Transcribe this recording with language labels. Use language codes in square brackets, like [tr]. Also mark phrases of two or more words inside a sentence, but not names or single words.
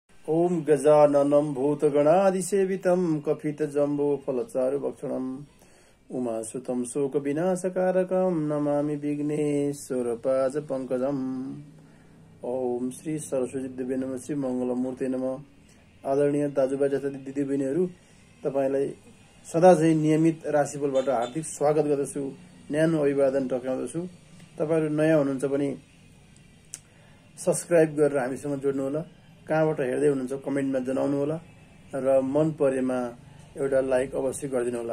[sa] ओम गजाननं भूतगणादिसेवितं कपितजम्बूफलचारुभक्षणम् उमासुतं शोकविनाशकारकं नमामि विघ्नेश्वरपादपङ्कजम्। ओम श्री सरस्वती देवी नमः, श्री मङ्गलमूर्ति नमः। [ne] आदरणीय दाजुभाइ तथा दिदीबहिनीहरू, तपाईलाई सदा झै नियमित राशिफलबाट हार्दिक स्वागत गर्दछु, न्यानो अभिवादन टक्राउँदछु। तपाईहरु नयाँ हुनुहुन्छ भने सब्स्क्राइब गरेर हामीसँग जोड्नुहोला। कहाँबाट हेर्दै हुनुहुन्छ कमेन्टमा जनाउनु होला र मन परेमा एउटा लाइक अवश्य गरिदिनु होला।